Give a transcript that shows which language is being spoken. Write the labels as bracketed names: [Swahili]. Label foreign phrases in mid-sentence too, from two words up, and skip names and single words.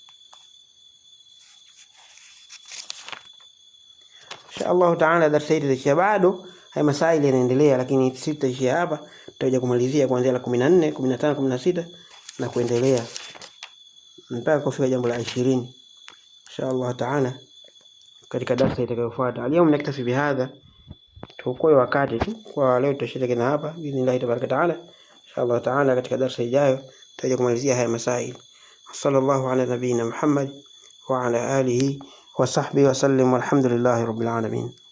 [Arabic] إن شاء الله تعالى [Swahili] darasa hili lishia, bado haya masaili yanaendelea, lakini sitaishia hapa, tutakuja kumalizia kuanzia la 14, 15, 16 na kuendelea mpaka kufika jambo la 20 [Arabic] إن شاء الله تعالى [Swahili] katika darasa itakayofuata. Leo mnaktafi bihadha, tukoe wakati tu kwa leo, tutashiriki na hapa [Arabic] بسم الله تبارك تعالى. إن شاء الله تعالى [Swahili] katika darasa ijayo tutakuja kumalizia haya masaili. [Arabic] صلى الله على نبينا محمد وعلى آله وصحبه وسلم والحمد لله رب العالمين.